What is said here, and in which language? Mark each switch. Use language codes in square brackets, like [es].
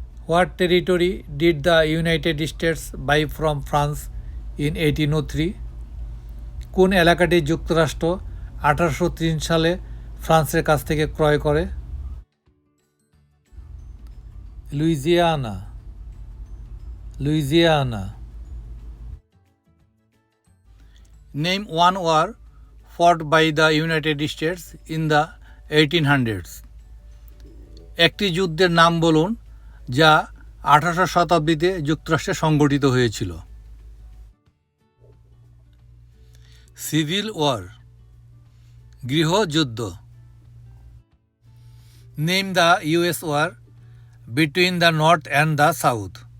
[en] What territory did the United States buy from France in 1803? [bn] কোন এলাকাটি যুক্তরাষ্ট্র 1803 সালে ফ্রান্সের কাছ থেকে ক্রয় করে? Louisiana, Louisiana. [en] Name one war fought by the United States in the 1800s. [bn] একটি যুদ্ধের নাম বলুন যা 18শো শতাব্দীতে যুক্তরাষ্ট্রে সংগঠিত হয়েছিল। [en] Civil war, গৃহযুদ্ধ। Name the US war between the north and the south.